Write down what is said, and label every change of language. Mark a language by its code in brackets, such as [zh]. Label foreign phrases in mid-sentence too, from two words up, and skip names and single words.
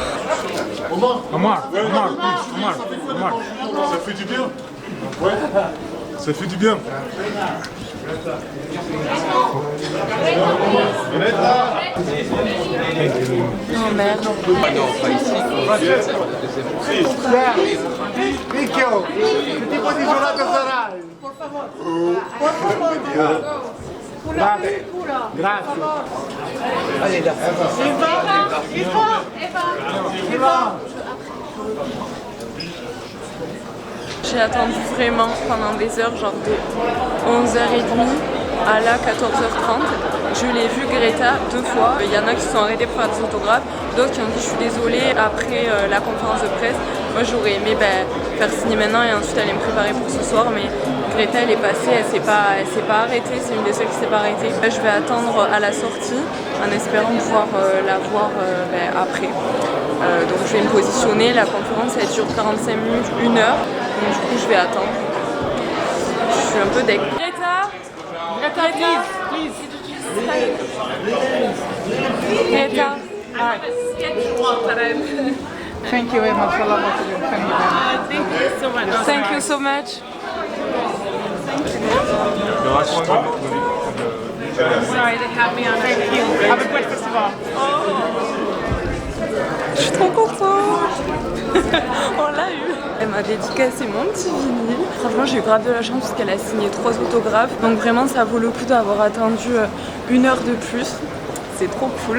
[fr] Omar. Ça fait du bien. Ouais. Ça fait du bien. Oh merde. Non, pas ici. [it] Picchio, che tipo di gelato sarai? [es] Por favor. [it] Grazie. Grazie. Eva. [fr] J'ai attendu vraiment pendant des heures, genre de 11h30 à là 14h30. Je l'ai vu Greta 2 fois. Il y en a qui se sont arrêtés pour faire des autographes, d'autres qui ont dit je suis désolée après la conférence de presse. Moi j'aurais aimé faire signer maintenant et ensuite aller me préparer pour ce soir, mais Greta elle est passée, elle s'est pas arrêtée, c'est une des seules qui s'est pas arrêtée. Là, je vais attendre à la sortie en espérant pouvoir la voir après. Donc je vais me positionner, la conférence elle dure 45 minutes, 1 heure, donc du coup je vais attendre. Je suis un peu deg. Greta, [en] please. Greta. Thank you very much. Thank you so much. Sorry, they have me on. Thank you. Have a great festival. [fr] Je suis trop contente. On l'a eu. Elle m'a dédicacé mon petit vinyle. Franchement j'ai eu grave de la chance parce qu'elle a signé 3 autographes. Donc vraiment ça vaut le coup d'avoir attendu 1 heure de plus. C'est trop cool.